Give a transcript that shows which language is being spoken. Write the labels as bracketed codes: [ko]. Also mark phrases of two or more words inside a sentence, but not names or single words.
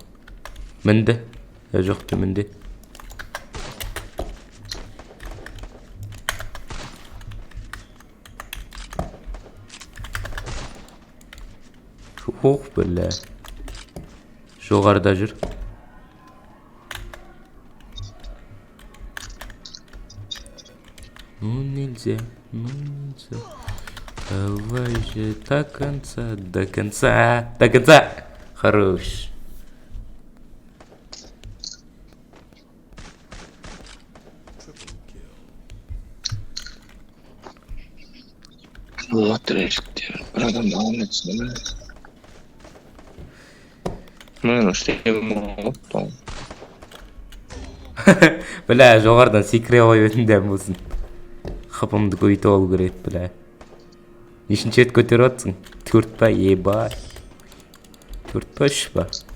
[kk] Мінді. Жоқ төменде. Ох, бля. Жоғарыда жүр. [ru] Ну нельзя, ну нельзя. Давай же до конца, до конца, до конца. Хорош. Вот решите. Правда, мало цены. Ну что я могу там. Бля, [kk] жоғарыдан секіре қойып едім дәм болсын. Қапымды көйтіп алу керек, бля. Нешінші рет көтеріп отырсың? 4 па, ебай. 4 па, 3 па?